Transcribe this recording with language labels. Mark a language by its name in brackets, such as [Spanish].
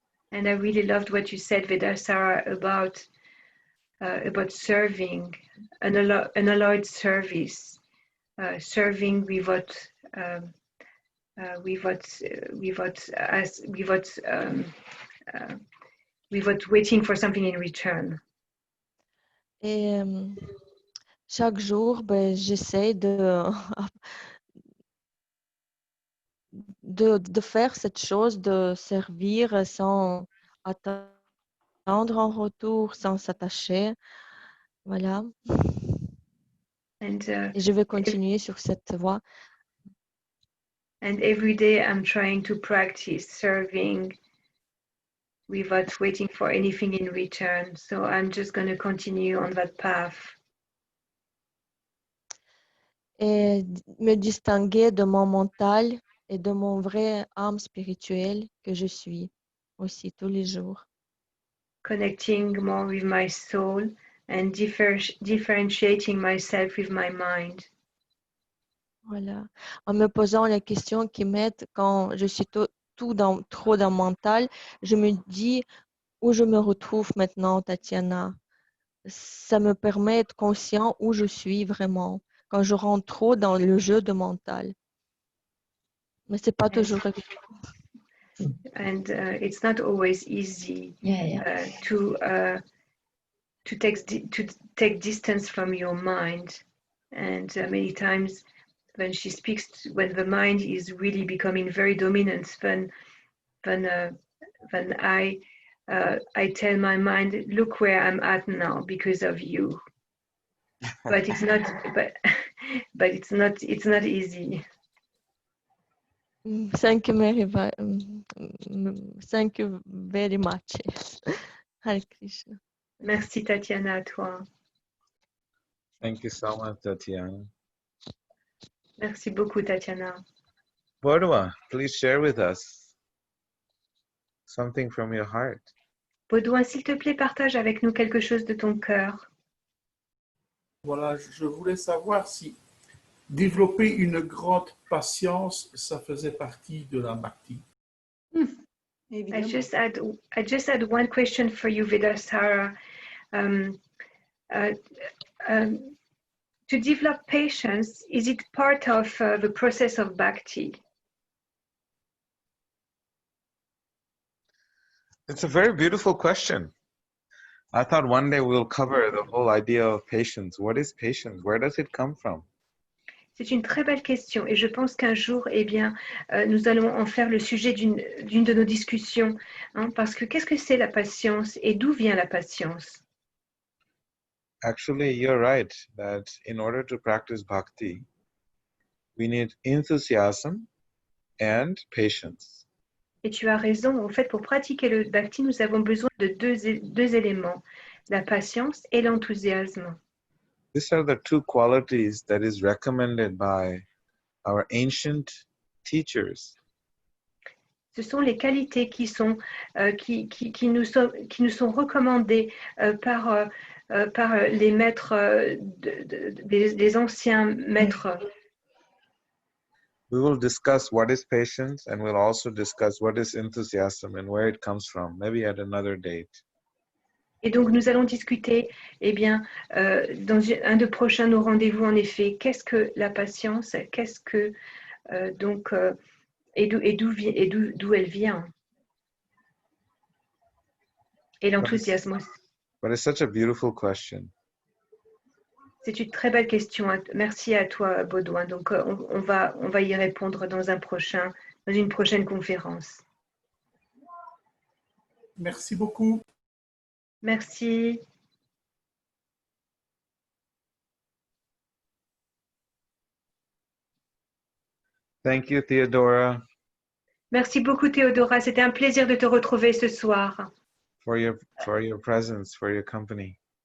[English] And I really loved what you said, Vedasara, about serving, unalloyed service, serving without waiting for something in return. [French] Et chaque jour, j'essaie de faire cette chose, de servir sans attendre en retour, sans s'attacher. Voilà. [English] And, [French] et je vais continuer sur cette voie. [English] And every day I'm trying to practice serving without waiting for anything in return. So I'm just going to continue on that path. [French] Et me distinguer de mon mental et de mon vrai âme spirituelle que je suis aussi tous les jours. [English] Connecting more with my soul and differentiating myself with my mind. [French] Voilà. En me posant les questions qui m'aident quand je suis trop dans le mental, je me dis où je me retrouve maintenant, Tatiana. Ça me permet d'être conscient où je suis vraiment quand je rentre trop dans le jeu de mental. Mais c'est pas toujours évident. [English] And it's not always easy to take distance from your mind. And many times when she speaks, when the mind is really becoming very dominant, then I tell my mind, look where I'm at now because of you. But it's not. But it's not easy. Thank you very much. Hare Krishna. [French] Merci Tatiana, à toi. [English] Thank you so much, Tatiana. [French] Merci beaucoup, Tatiana. [English] Bodwa, please share with us something from your heart. [French] Baudouin, s'il te plaît, partage avec nous quelque chose de ton cœur. Voilà, je voulais savoir si développer une grande patience, ça faisait partie de la bhakti. [English] I just had one question for you, Vedasara. To develop patience, is it part of the process of bhakti? It's a very beautiful question. I thought one day we'll cover the whole idea of patience. What is patience? Where does it come from? [French] C'est une très belle question et je pense qu'un jour, eh bien, nous allons en faire le sujet d'une de nos discussions. Hein, parce que qu'est-ce que c'est la patience et d'où vient la patience? [English] Actually, you're right that in order to practice bhakti, we need enthusiasm and patience. [French] Et tu as raison. En fait, pour pratiquer le bhakti, nous avons besoin de deux éléments, la patience et l'enthousiasme. [English] These are the two qualities that is recommended by our ancient teachers. [French] Ce sont les qualités qui nous sont recommandées par les maîtres, des anciens maîtres. [English] We will discuss what is patience, and we'll also discuss what is enthusiasm and where it comes from, maybe at another date. [French] Et donc, nous allons discuter, eh bien, dans un de prochains nos rendez-vous, en effet, qu'est-ce que la patience, qu'est-ce que, et d'où elle vient. Et l'enthousiasme aussi. [English] But it's such a beautiful question. [French] C'est une très belle question. Merci à toi, Baudouin. Donc, on va y répondre dans une prochaine conférence. Merci beaucoup. Merci. [English] Thank you, Theodora. [French] Merci beaucoup, Théodora. C'était un plaisir de te retrouver ce soir. [English] For your presence, for your company.